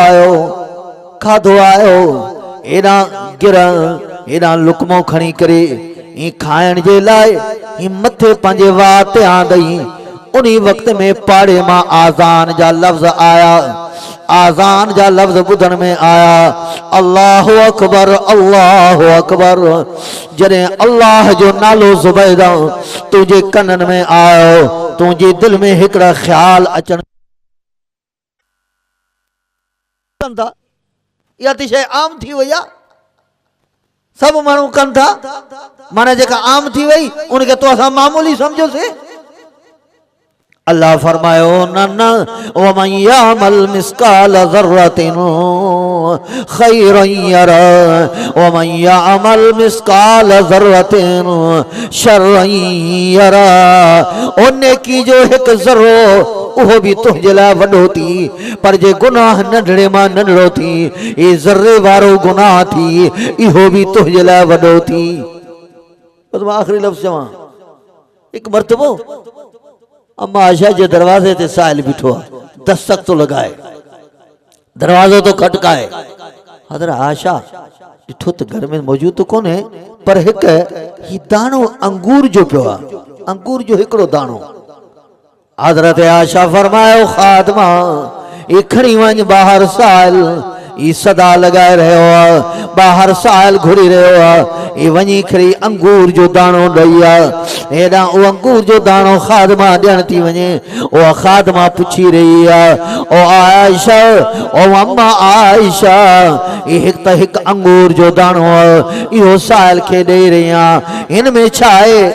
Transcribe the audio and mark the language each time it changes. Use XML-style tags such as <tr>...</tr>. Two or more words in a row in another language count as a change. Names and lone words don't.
<sd>आयो एॾा गिर एॾा लुकमो खणी करे ही खाइण जे लाइ ही मथे पंहिंजे वाह ते आंदई, उन्हीं वक्त में पाड़े मां आज़ान जा लफ्ज़ आया, आज़ान जा लफ्ज़ ॿुधण में आया,</sd> <ar>الله أكبر الله أكبر.</ar> <sd>जॾहिं अल्लाह जो नालो ज़ुबैदा तुंहिंजे कननि में आयो, तुंहिंजे दिल में हिकिड़ा ख्याल अचण कंदा, इहा त शइ आम थी वई आहे, सब माण्हू कनि था, माना जेका आम थी वई उनखे तो असां मामूली समझोसीं। अल्लाह फरमायो न</sd> <ar>ومن يعمل مثقال ذرة خيرا يره ومن يعمل مثقال ذرة شرا يره,</ar> <sd>ओ नेकी जो हिकु ज़र्रो उहो भी तुंहिंजे लाइ वॾो थी, पर जे गुनाह नंढड़े मां नंढड़ो थी ए ज़र्रे वारो गुनाह थी इहो भी तुंहिंजे लाइ वॾो थी। बस मां आख़िरी लफ़्ज़ चवां, हिकु मर्तबो अम्मा आयशा जे दरवाजे ते साहिल बीठो आहे, दस्तक तो लगाए, दरवाजो तो खटकाए, हज़रत आयशा ॾिठो त घर में मौजूद तो कोन्हे, पर हिकु ही दाणो अंगूर जो पियो आहे, अंगूर जो हिकिड़ो दाणो। हज़रत आयशा फरमायो खादमा ये खणी वञ ॿाहिरि साहिल, ई सदा लगाए रहियो आहे, ॿाहिरि साहिल घुरी रहियो आहे, वञी खणी अंगूर जो दाणो ॾेई आहे, हेॾां उहो अंगूर जो दाणो खादमा ॾियण थी वञे, उहा खादमा पुछी रही आहे ओ आयशा ओ अम्मा आयशा ये हिकु त हिकु अंगूर जो दाणो आहे इहो साहिल खे ॾेई रही आहे, हिन में छा आहे?</sd>